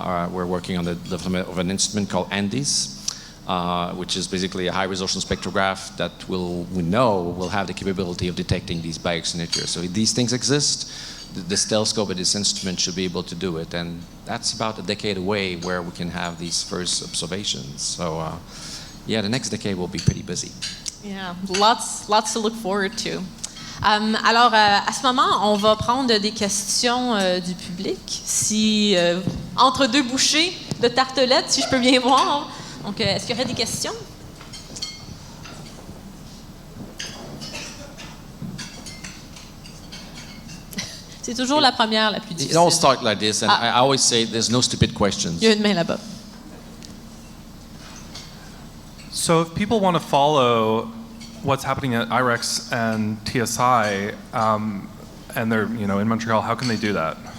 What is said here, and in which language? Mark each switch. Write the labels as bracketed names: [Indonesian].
[English] We're working on the development of an instrument called ANDES, which is basically a high-resolution spectrograph that we know will have the capability of detecting these biosignatures. So if these things exist, this telescope and this instrument should be able to do it. And that's about a decade away where we can have these first observations. So yeah, the next decade will be pretty busy. Yeah, lots to look forward to. [French] Alors, à ce moment, on va prendre des questions du public. Si, entre deux bouchées de tartelettes, si je peux bien voir. Donc, est-ce qu'il y aurait des questions? C'est toujours la première la plus difficile. [English] It all starts like this, and I always say there's no stupid questions. [French] Il y a une main là-bas. [English] So if people want to follow what's happening at IREX and TSI, and they're in Montreal, how can they do that?